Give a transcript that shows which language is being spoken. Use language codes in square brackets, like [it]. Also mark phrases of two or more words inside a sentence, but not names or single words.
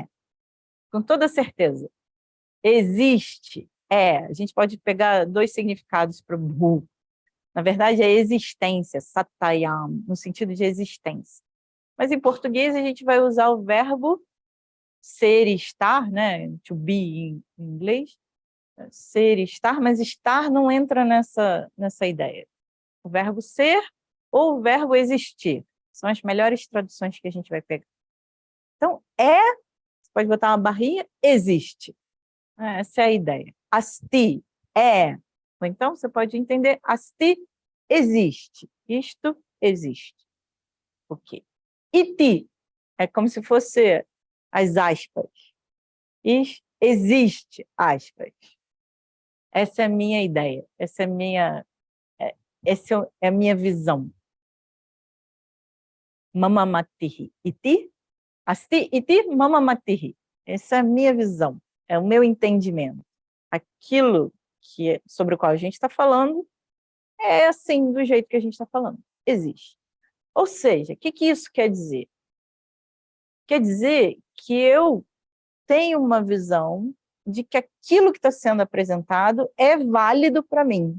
[pt] Com toda certeza. Existe. É. A gente pode pegar dois significados para o bhu. Na verdade, é existência, satayam, no sentido de existência. Mas em português a gente vai usar o verbo ser e estar, né? [en] To be [pt] em inglês. Ser e estar, mas estar não entra nessa ideia. O verbo ser ou o verbo existir. São as melhores traduções que a gente vai pegar. Então, você pode botar uma barrinha, existe. Essa é a ideia. Asti, é. Ou então, você pode entender, asti, existe. Isto existe. Por quê? Iti, é como se fosse as aspas. Existe, aspas. Essa é a minha ideia. Essa é a minha visão. Mamamatihi. [sa] इति, अस्ति, इति, मम मतिः. [pt] Essa é a minha visão. É o meu entendimento. Aquilo sobre o qual a gente está falando é assim, do jeito que a gente está falando. Existe. Ou seja, o que isso quer dizer? Quer dizer que eu tenho uma visão de que aquilo que está sendo apresentado é válido para mim.